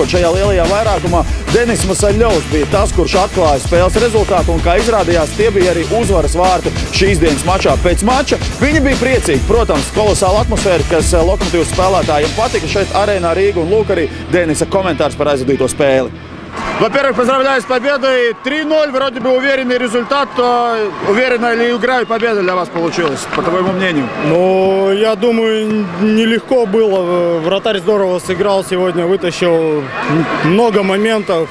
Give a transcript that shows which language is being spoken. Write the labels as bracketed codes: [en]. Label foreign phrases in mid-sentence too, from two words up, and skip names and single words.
[lv] Šajā lielajā vairākumā Denis Masaļovs bija tas, kurš atklāja spēles rezultātu, un kā izrādījās, tie bija arī uzvaras vārti šīs dienas mačā. Pēc mača viņi bija priecīgi. Protams, kolosāla atmosfēra, kas Lokomotīvas spēlētājiem patika šeit arēnā Rīga, un lūk arī Denisa komentārs par aizvadīto spēli. [ru] Во-первых, поздравляю с победой. 3-0, вроде бы уверенный результат. Уверенная ли игра и победа для вас получилась, по твоему мнению? Ну, я думаю, нелегко было. Вратарь здорово сыграл сегодня, вытащил много моментов.